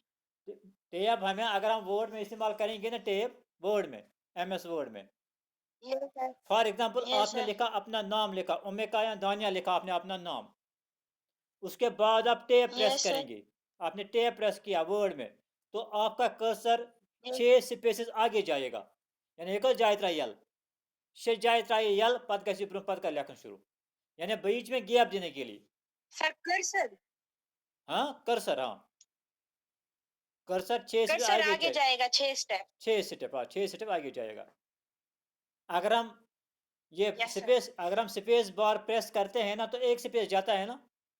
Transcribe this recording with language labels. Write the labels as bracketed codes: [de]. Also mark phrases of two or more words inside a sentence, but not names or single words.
[hi] टेब हमें अगर हम वर्ड में इस्तेमाल करेंगे ना, टेब वर्ड में, एमएस वर्ड में, [en] Yes, sir. for example Yes, [hi] आपने [en] sir. [hi] लिखा अपना नाम, लिखा ओमेका या दानिया, लिखा आपने अपना नाम, उसके बाद आप टेब प्रेस [en] Yes, sir. [hi] करेंगे, आपने टेब प्रेस किया वर्ड में, तो आपका कर्सर [en] Yes. [hi] 6 स्पेसेस आगे जाएगा। यानी [ks] एक जायत यल, शे जायत यल पत गसी ब्रोह पत कर लेखन शुरू, [hi] यानी बीच में गैप देने के लिए। सर कर्सर, हाँ, कर्सर, हाँ, कर्सर 6 से कर्सर आगे आगे जाए, जाएगा 6 स्टेप. 6 स्टेप, हाँ, 6 स्टेप आगे जाएगा। अगर हम ये [en] Yes, sir. [hi] स्पेस, अगर हम स्पेस बार प्रेस करते हैं ना तो एक स्पेस जाता है ना।